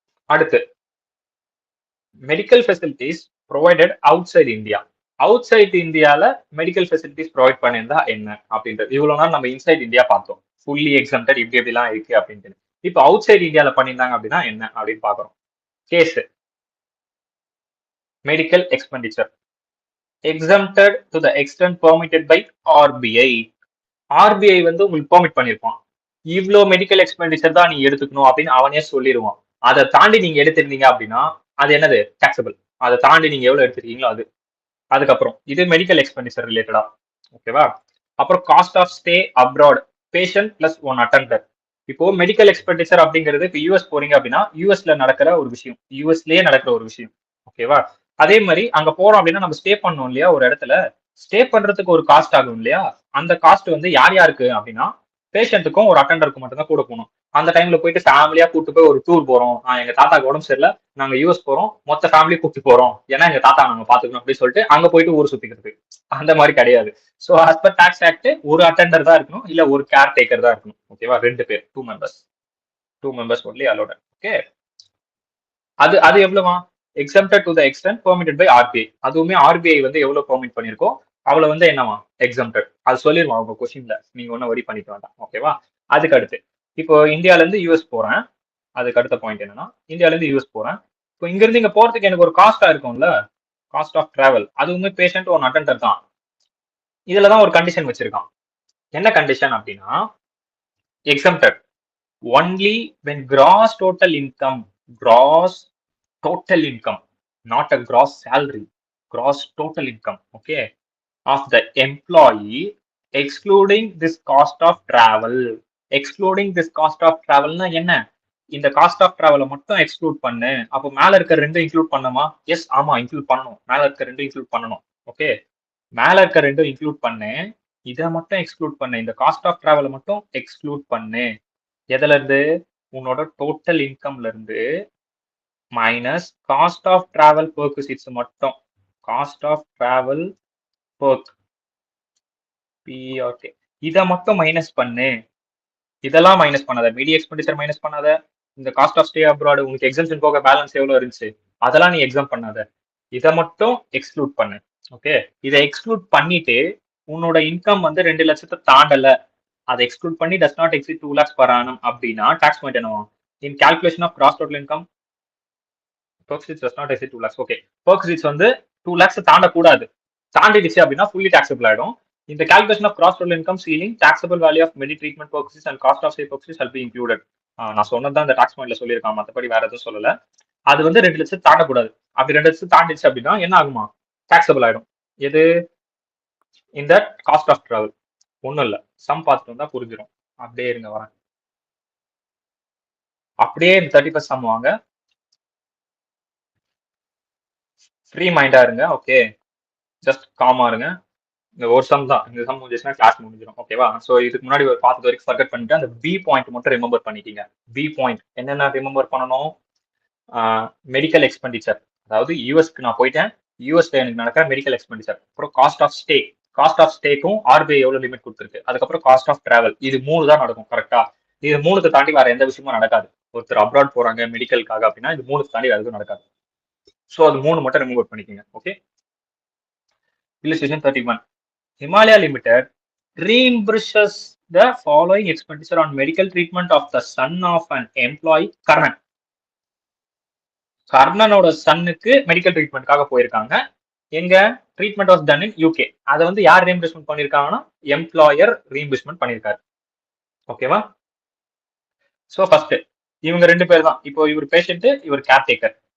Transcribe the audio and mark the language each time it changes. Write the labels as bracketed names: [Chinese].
[Tamil] அடுத்து medical facilities provided out side India. Out side இந்தியால medical facilities provide பண்ணியிருந்தா என்ன அப்படின்றது. இவ்வளவு நாள் நம்ம இன்சைட் இந்தியா பார்த்தோம், ஃபுல்லி எக்ஸம்டட் இப்படி எப்படிலாம் இருக்கு அப்படின்ட்டு. இப்போ அவுட் சைட் இந்தியால பண்ணியிருந்தாங்க அப்படின்னா என்ன அப்படின்னு பாக்குறோம். [English] Case medical expenditure exempted to the extent permitted by RBI. [Tamil] RBI வந்து உங்களுக்கு பெர்மிட் பண்ணிருப்பான், இவ்வளோ மெடிக்கல் எக்ஸ்பெண்டிச்சர் தான் நீ எடுத்துக்கணும் அப்படின்னு அவனே சொல்லிடுவான். அதை தாண்டி நீங்க எடுத்திருந்தீங்க அப்படின்னா அது என்னது? டாக்ஸபிள். அதை தாண்டி நீங்க எவ்வளவு எடுத்திருக்கீங்களோ அது. அதுக்கப்புறம் இது மெடிக்கல் எக்ஸ்பெண்டிச்சர் ரிலேட்டடா. ஓகேவா? அப்புறம் cost of stay abroad patient plus 1 attender. இப்போ மெடிக்கல் எக்ஸ்பெண்டிச்சர் அப்படிங்கிறது இப்போ யூஎஸ் போறீங்க அப்படின்னா யூஎஸ்ல நடக்கிற ஒரு விஷயம், யூஎஸ்லயே நடக்கிற ஒரு விஷயம். ஓகேவா? அதே மாதிரி அங்க போறோம் அப்படின்னா நம்ம ஸ்டே பண்ணோம் இல்லையா ஒரு இடத்துல, ஸ்டே பண்றதுக்கு ஒரு காஸ்ட் ஆகும் இல்லையா? அந்த காஸ்ட் வந்து யார் யாருக்கு அப்படின்னா பேஷண்ட்டுக்கும் ஒரு அட்டெண்டருக்கும் மட்டும் தான் கூட போகணும். அந்த டைம்ல போயிட்டு ஃபேமிலியா கூட்டு போய் ஒரு டூர் போறோம், எங்க தாத்தாக்கு உடம்பு சரியில்லை, நாங்க யூஎஸ் போறோம், மொத்த ஃபேமிலி கூப்பிட்டு போறோம், ஏன்னா எங்க தாத்தா நாங்க பாத்துக்கணும் அப்படின்னு சொல்லிட்டு அங்க போயிட்டு ஊர் சுத்திக்கிறது அந்த மாதிரி கிடையாது. So as per tax act ஒரு அட்டெண்டர் தான் இருக்கணும், இல்ல ஒரு கேர் டேக்கர் தான் இருக்கணும். ஓகேவா? 2 பேர், 2 மெம்பர்ஸ் ஒன்லி அலோட். ஓகே, அது அது எவ்வளவா? [English] exempted to the extent permitted by RBI. [Tamil] அதுவுமே RBI வந்து எவ்வளவு பெர்மிட் பண்ணிருக்கோ அவ்வளவு வந்து என்னவா? exempted. அது சொல்லிடுவான் உங்க கொஸ்டின்ல, நீங்க ஒன்னும் வரி பண்ணிக்க வேண்டாம். ஓகேவா? அதுக்கு அடுத்து இப்போ இந்தியால இருந்து யூஎஸ் போறேன். அதுக்கு அடுத்த பாயிண்ட் என்னன்னா இந்தியால இருந்து யூஎஸ் போறேன். இப்போ இங்க இருந்து இங்க போறதுக்கு எனக்கு ஒரு காஸ்டா இருக்கும்ல, காஸ்ட் ஆஃப் டிராவல். அதுவுமே பேஷண்ட் ஒன் அட்டெண்டர் தான். இதுலதான் ஒரு கண்டிஷன் வச்சிருக்கான். என்ன கண்டிஷன் அப்படின்னா [English] exempted only when gross total income, gross total income, not a gross salary, gross total income, okay, of the employee excluding this cost of travel. excluding this cost of travel [Tamil] னா என்ன? இந்த cost of டிராவலை மட்டும் exclude பண்ணு. அப்போ மேல இருக்க ரெண்டு include பண்ணுமா? எஸ், ஆமா, இன்க்ளூட் பண்ணணும். மேல இருக்க ரெண்டு இன்க்ளூட் பண்ணணும். ஓகே, மேல இருக்க ரெண்டும் இன்க்ளூட் பண்ணு, இதை மட்டும் எக்ஸ்க்ளூட் பண்ணு, இந்த காஸ்ட் ஆஃப் டிராவலை மட்டும் எக்ஸ்க்ளூட் பண்ணு. எதுல இருந்து? உன்னோட டோட்டல் இன்கம்ல இருந்து மைனஸ் காஸ்ட் ஆஃப் டிராவல் பெர்குசிட்ஸ் மட்டும். காஸ்ட் ஆஃப் டிராவல் பெர்க் பிஆர்கே இதை மட்டும் மைனஸ் பண்ணு. இதெல்லாம் மைனஸ் பண்ணாத, மீடியா எக்ஸ்பெண்டிச்சர் மைனஸ் பண்ணாத, இந்த காஸ்ட் ஆஃப் ஸ்டே அப்ராட் உங்களுக்கு எக்ஸம்ஷன் போக பேலன்ஸ் எவ்வளவு இருந்துச்சு அதெல்லாம் நீ எக்ஸாம் பண்ணாத, இதை மட்டும் எக்ஸ்க்ளூட் பண்ணு. ஓகே, இதை எக்ஸ்க்ளூட் பண்ணிட்டு உன்னோட இன்கம் வந்து 2 லட்சத்தை தாண்டல, அதை எக்ஸ்க்ளூட் பண்ணி [English] does not exceed 2 lakhs per annum [Tamil] அப்படின்னா டாக்ஸ் பாயிண்ட் என்னவா? [English] In calculation of gross total income perquisites does not exceed 2 lakhs. [Tamil] Okay, பெர்குசிட்ஸ் வந்து 2 lakhs தாண்டக்கூடாது. தாண்டிடுச்சு அப்படின்னா ஃபுல்லி டாக்ஸபிள் ஆயிடும். [English] இந்த calculation of gross total income ceiling, taxable value of medi treatment purposes and cost of stay purposes shall be included. [Tamil] நான் சொன்னதான் இந்த tax பாயிண்ட்ல சொல்லியிருக்கான், மற்றபடி வேற எதுவும் சொல்லல. அது வந்து 2 லட்சம் தாண்டக்கூடாது. அப்படி 2 லட்சம் தாண்டிச்சு அப்படின்னா என்ன ஆகுமா? டாக்ஸபிள் ஆயிடும். எது? இந்த காஸ்ட் ஆஃப் டிராவல். ஒன்றும் இல்லை, சம் பார்த்துட்டு வந்தா புரிஞ்சிடும். அப்படியே இருங்க வரேன். அப்படியே இந்த 31st சம் வாங்க, ஃப்ரீ மைண்டா இருங்க. ஓகே, ஜஸ்ட் காமா இருங்க. இந்த ஒரு சம் தான், இந்த சம் முடிஞ்சுச்சுன்னா கிளாஸ் முடிஞ்சிடும். ஓகேவா? ஸோ இதுக்கு முன்னாடி ஒரு பார்த்தது வரைக்கும் ஃபர்கட் பண்ணிட்டு அந்த பி பாயிண்ட் மட்டும் ரிமெம்பர் பண்ணிட்டீங்க. பி பாயிண்ட் என்னென்ன ரிமெம்பர் பண்ணணும்? மெடிக்கல் எக்ஸ்பெண்டிச்சர், அதாவது யூஎஸ்க்கு நான் போயிட்டேன், யூஎஸ்ல எனக்கு நடக்கிற மெடிக்கல் எக்ஸ்பெண்டிச்சர். அப்புறம் cost of stay, cost of ஸ்டேக்கும் RBI எவ்வளவு லிமிட் கொடுத்துருக்கு. அதுக்கப்புறம் காஸ்ட் ஆஃப் டிராவல். இது 3 தான் நடக்கும். கரெக்டா? இது 3க்கு தாண்டி வேற எந்த விஷயமும் நடக்காது. ஒருத்தர் அப்ராட் போறாங்க மெடிக்கலுக்காக அப்படின்னா இது 3க்கு தாண்டி வேற எதுவும் நடக்காது. ஸோ அது 3 மட்டும் ரிமெம்பர் பண்ணிக்கோங்க. Okay, illustration 31. [English] Himalaya Limited reimburses the following expenditure on medical treatment of the son of an employee, Karnan. [Tamil] கர்ணனோட சன்னுக்கு medical ட்ரீட்மெண்ட்காக போயிருக்காங்க. எங்க [English] Treatment was done in UK. [Tamil] அதை வந்து யார் ரீஎம்பர்ஸ்மெண்ட் பண்ணிருக்காங்கன்னா எம்ப்ளாயர் ரீஎம்பர்ஸ்மெண்ட் பண்ணிருக்காரு. ஓகேவா? சோ ஃபர்ஸ்ட் இவங்க ரெண்டு பேர் தான். இப்போ இவர் பேஷண்ட், இவர் கேர்டேக்கர்.